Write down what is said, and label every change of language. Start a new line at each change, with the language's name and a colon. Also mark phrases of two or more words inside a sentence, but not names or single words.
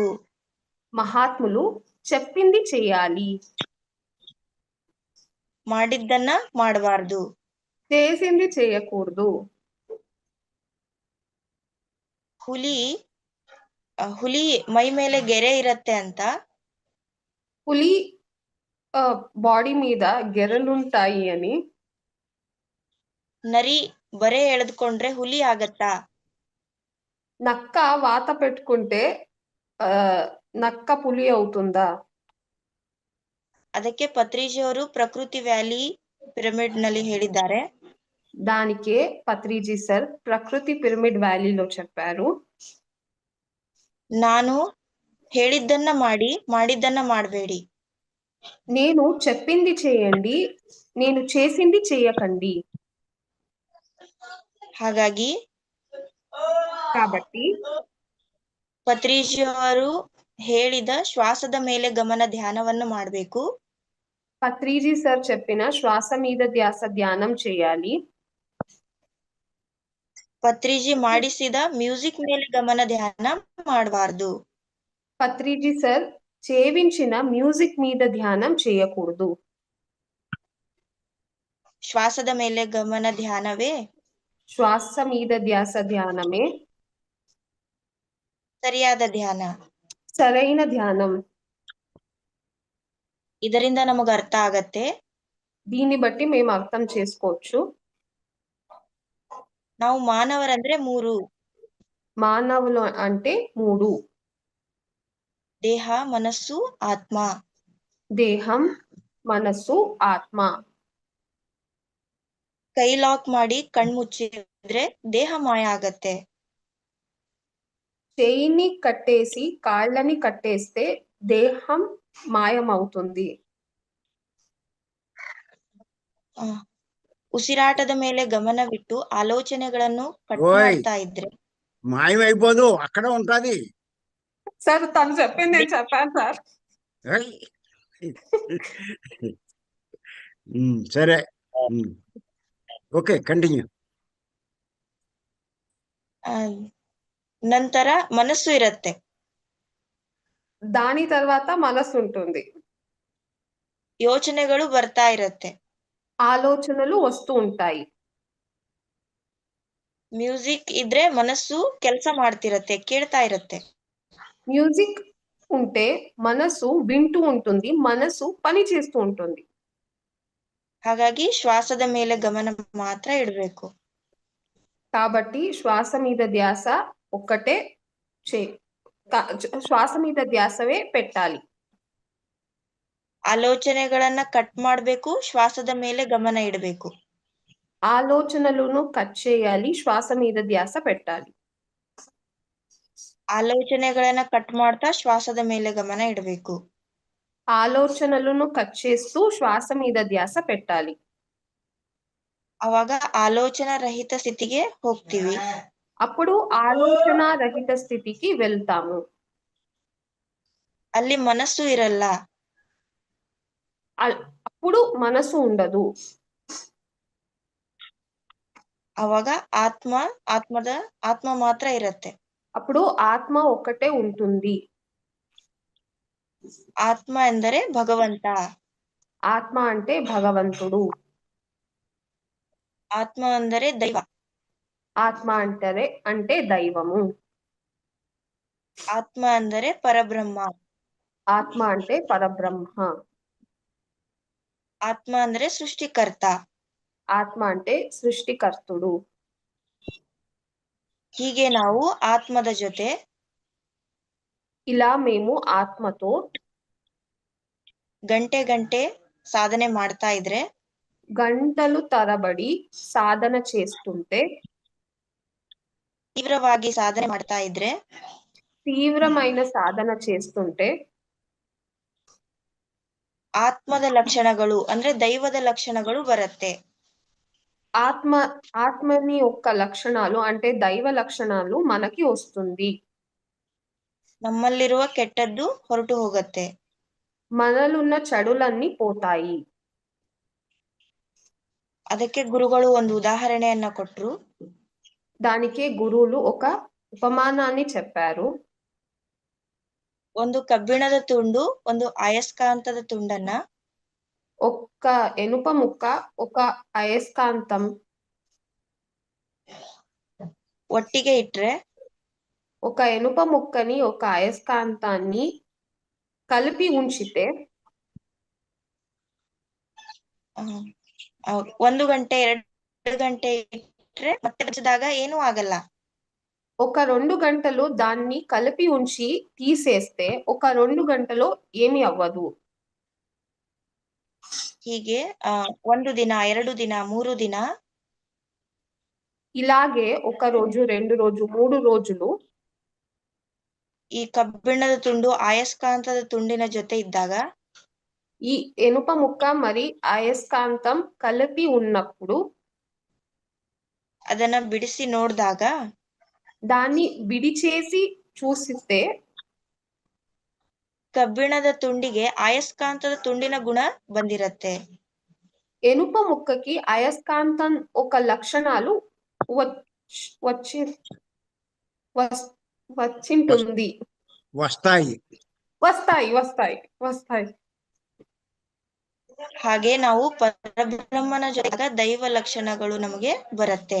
Telugu: మహాత్ములు చెప్పింది చేయాలి,
Kannada: ಮಾಡಿದ್ದನ್ನ ಮಾಡಬಾರದು,
Telugu: చేసింది చేయకూడదు.
Kannada: ಹುಲಿ ಮೈ ಮೇಲೆ ಗೆರೆ ಇರತ್ತೆ ಅಂತ,
Telugu: పులి బాడీ మీద ಗೆರೆలుంటాయి అని,
Kannada: ನರಿ ಬರೆ ಎಳೆದುಕೊಂಡ್ರೆ ಹುಲಿ ಆಗತ್ತಾ?
Telugu: నక్క వాత పెట్టుకుంటే నక్క పులి అవుతుందా?
Kannada: ಅದಕ್ಕೆ ಪತ್ರಿಜಿ ಅವರು ಪ್ರಕೃತಿ ವ್ಯಾಲಿ ಪಿರಮಿಡ್ ನಲ್ಲಿ ಹೇಳಿದ್ದಾರೆ.
Telugu: దానికే పత్రిజీ సార్ ప్రకృతి పిరమిడ్ వ్యాలీలో చెప్పారు,
Kannada: ನಾನು ಹೇಳಿದ್ದನ್ನ ಮಾಡಿ, ಮಾಡಿದ್ದನ್ನ ಮಾಡಬೇಡಿ.
Telugu: నేను చెప్పింది చేయండి, నేను చేసింది చేయకండి.
Kannada: ಹಾಗಾಗಿ
Telugu: కాబట్టి
Kannada: ಪತ್ರಿಜಿ ಅವರು ಹೇಳಿದ ಶ್ವಾಸದ ಮೇಲೆ ಗಮನ ಧ್ಯಾನವನ್ನು ಮಾಡಬೇಕು.
Telugu: పత్రిజీ సార్ చెప్పిన శ్వాస మీద ధ్యాస ధ్యానం చేయాలి.
Kannada: ಪತ್ರಿಜಿ ಮಾಡಿಸಿದ ಮ್ಯೂಸಿಕ್ ಮೇಲೆ ಗಮನ ಧ್ಯಾನ ಮಾಡಬಾರದು.
Telugu: పత్రిజీ సార్ చేయించిన మ్యూజిక్ మీద ధ్యానం చేయకూడదు.
Kannada: ಶ್ವಾಸದ ಮೇಲೆ ಗಮನ ಧ್ಯಾನವೇ
Telugu: శ్వాస మీద ధ్యాస ధ్యానమే
Kannada: ಸರಿಯಾದ ಧ್ಯಾನ.
Telugu: సరైన ధ్యానం.
Kannada: ಇದರಿಂದ ನಮಗ ಅರ್ಥ ಆಗತ್ತೆ
Telugu: దీన్ని బట్టి మేము అర్థం చేసుకోవచ్చు
Kannada: ನಾವು ಮಾನವರಂದ್ರೆ 3:
Telugu: మానవులు అంటే 3:
Kannada: ದೇಹ, ಮನಸ್ಸು, ಆತ್ಮ.
Telugu: దేహం, మనస్సు, ఆత్మ.
Kannada: ಕೈ ಲಾಕ್ ಮಾಡಿ ಕಣ್ ಮುಚ್ಚಿದ್ರೆ ದೇಹ ಮಾಯ ಆಗತ್ತೆ.
Telugu: చేయిని కట్టేసి కాళ్ళని కట్టేస్తే దేహం మాయమవుతుంది.
Kannada: ಉಸಿರಾಟದ ಮೇಲೆ ಗಮನವಿಟ್ಟು ಆಲೋಚನೆಗಳನ್ನು ಕಟ್ ఓయ్ ಮಾಡ್ತಾ ಇದ್ರೆ
Telugu: మాయమైపోదు, అక్కడే ఉంటది. సార్ తను చెప్పింది నేను చెప్పాను సార్. ఏయ్. సరే, ఓకే, కంటిన్యూ.
Kannada: ನಂತರ ಮನಸ್ಸು ಇರತ್ತೆ.
Telugu: దాని తర్వాత మనసు ఉంటుంది.
Kannada: ಯೋಚನೆಗಳು ಬರ್ತಾ ಇರತ್ತೆ.
Telugu: ఆలోచనలు వస్తూ ఉంటాయి.
Kannada: ಮ್ಯೂಸಿಕ್ ಇದ್ರೆ ಮನಸ್ಸು ಕೆಲಸ ಮಾಡ್ತಿರತ್ತೆ, ಕೇಳ್ತಾ ಇರತ್ತೆ.
Telugu: మ్యూజిక్ ఉంటే మనసు వింటూ ఉంటుంది, మనసు పని చేస్తూ ఉంటుంది.
Kannada: ಹಾಗಾಗಿ ಶ್ವಾಸದ ಮೇಲೆ ಗಮನ ಮಾತ್ರ ಇಡಬೇಕು.
Telugu: కాబట్టి శ్వాస మీద ధ్యాస ఒక్కటే శ్వాస మీద ధ్యాసవే పెట్టాలి.
Kannada: ಆಲೋಚನೆಗಳನ್ನ ಕಟ್ ಮಾಡ್ಬೇಕು, ಶ್ವಾಸದ ಮೇಲೆ ಗಮನ ಇಡಬೇಕು.
Telugu: ఆలోచనలను కట్ చేయాలి, శ్వాస మీద ధ్యాస పెట్టాలి.
Kannada: ಆಲೋಚನೆಗಳನ್ನ ಕಟ್ ಮಾಡ್ತಾ ಶ್ವಾಸದ ಮೇಲೆ ಗಮನ ಇಡಬೇಕು.
Telugu: ఆలోచనలను కట్ చేస్తూ శ్వాస మీద ధ్యాస పెట్టాలి.
Kannada: ಅವಾಗ ಆಲೋಚನಾ ರಹಿತ ಸ್ಥಿತಿಗೆ ಹೋಗ್ತೀವಿ.
Telugu: అప్పుడు ఆలోచన రహిత స్థితికి వెళ్తాము.
Kannada: ಅಲ್ಲಿ ಮನಸ್ಸು ಇರಲ್ಲ.
Telugu: అప్పుడు మనసు ఉండదు.
Kannada: ಅವಾಗ ಆತ್ಮ ಮಾತ್ರ ಇರತ್ತೆ.
Telugu: అప్పుడు ఆత్మ ఒక్కటే ఉంటుంది.
Kannada: ಆತ್ಮ ಎಂದರೆ ಭಗವಂತ.
Telugu: ఆత్మ అంటే భగవంతుడు.
Kannada: ಆತ್ಮ ಅಂದರೆ ದೈವ.
Telugu: ఆత్మ అంటే దైవము.
Kannada: ಆತ್ಮ ಅಂದರೆ ಪರಬ್ರಹ್ಮ.
Telugu: ఆత్మ అంటే పరబ్రహ్మ.
Kannada: ಆತ್ಮ ಅಂದರೆ ಸೃಷ್ಟಿಕರ್ತ.
Telugu: ఆత్మ అంటే సృష్టికర్తుడు.
Kannada: ಹೀಗೆ ನಾವು ಆತ್ಮದ ಜೊತೆ
Telugu: ఇలా మేము ఆత్మతో
Kannada: ಗಂಟೆ ಸಾಧನೆ ಮಾಡ್ತಾ ಇದ್ರೆ,
Telugu: గంటలు తరబడి సాధన చేస్తుంటే,
Kannada: ತೀವ್ರವಾಗಿ ಸಾಧನೆ ಮಾಡ್ತಾ ಇದ್ರೆ,
Telugu: తీవ్రమైన సాధన చేస్తుంటే
Kannada: ಆತ್ಮದ ಲಕ್ಷಣಗಳು ಅಂದ್ರೆ ದೈವದ ಲಕ್ಷಣಗಳು ಬರುತ್ತೆ.
Telugu: ఆత్మని యొక్క లక్షణాలు అంటే దైవ లక్షణాలు మనకి వస్తుంది.
Kannada: ನಮ್ಮಲ್ಲಿರುವ ಕೆಟ್ಟದ್ದು ಹೊರಟು ಹೋಗುತ್ತೆ.
Telugu: మనలున్న చెడులన్నీ పోతాయి.
Kannada: ಅದಕ್ಕೆ ಗುರುಗಳು ಒಂದು ಉದಾಹರಣೆಯನ್ನ ಕೊಟ್ರು.
Telugu: దానికే గురువులు ఒక ఉపమానాన్ని చెప్పారు.
Kannada: ಒಂದು ಕಬ್ಬಿಣದ ತುಂಡು, ಒಂದು ಅಯಸ್ಕಾಂತದ ತುಂಡನ್ನ
Telugu: ఒక్క ఎనుప ముక్క, ఒక అయస్కాంతం
Kannada: ಒಟ್ಟಿಗೆ ಇಟ್ರೆ,
Telugu: ఒక ఎనుప ముక్కని ఒక అయస్కాంతాన్ని కలిపి ఉంచితే
Kannada: 1 ಗಂಟೆ 2 ಗಂಟೆ ಇಟ್ರೆ ಮತ್ತೆ ಹಚ್ಚಿದಾಗ ಏನೂ ಆಗಲ್ಲ.
Telugu: ఒక 2 గంటలు దాన్ని కలిపి ఉంచి తీసేస్తే ఒక 2 గంటలో ఏమీ అవ్వదు.
Kannada: ಹೀಗೆ 1 ದಿನ 2 ದಿನ 3 ದಿನ
Telugu: ఇలాగే 1 రోజు 2 రోజు 3 రోజులు
Kannada: ಈ ಕಬ್ಬಿಣದ ತುಂಡು ಅಯಸ್ಕಾಂತದ ತುಂಡಿನ ಜೊತೆ ಇದ್ದಾಗ,
Telugu: ఈ ఎనుప ముక్క మరి అయస్కాంతం కలిపి ఉన్నప్పుడు,
Kannada: ಅದನ್ನ ಬಿಡಿಸಿ ನೋಡಿದಾಗ,
Telugu: దాన్ని విడిచేసి చూసిస్తే
Kannada: ಕಬ್ಬಿಣದ ತುಂಡಿಗೆ ಅಯಸ್ಕಾಂತದ ತುಂಡಿನ ಗುಣ ಬಂದಿರತ್ತೆ.
Telugu: ఎనుప ముక్కకి అయస్కాంతం ఒక లక్షణాలు వచ్చింటుంది. వస్తాయి.
Kannada: ಹಾಗೆ ನಾವು ಪರಬ್ರಹ್ಮನ ಜೊತೆಗಾ
Telugu: దైవ లక్షణాలు
Kannada: ನಮಗೆ ಬರತ್ತೆ.